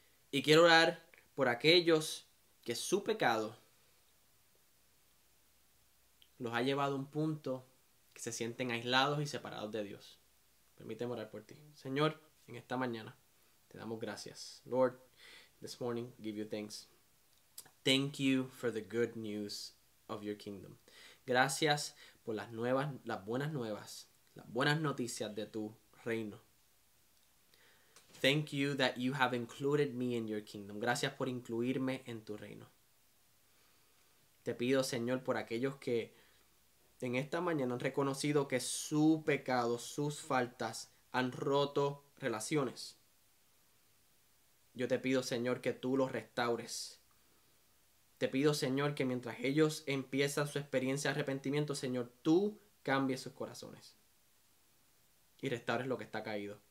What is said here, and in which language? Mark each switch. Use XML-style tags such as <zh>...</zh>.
<es>Y quiero orar por aquellos que su pecado los ha llevado a un punto que se sienten aislados y separados de Dios. Permíteme orar por ti. Señor, en esta mañana te damos gracias.</es> <en>Lord, this morning give you thanks. Thank you for the good news of your kingdom.</en> <es>Gracias por las buenas nuevas, las buenas noticias de tu reino.</es> <en>Thank you that you have included me in your kingdom.</en> <es>Gracias por incluirme en tu reino. Te pido, Señor, por aquellos que en esta mañana han reconocido que su pecado, sus faltas han roto relaciones. Yo te pido, Señor, que tú los restaures. Te pido, Señor, que mientras ellos empiezan su experiencia de arrepentimiento, Señor, tú cambies sus corazones y restaures lo que está caído.</es>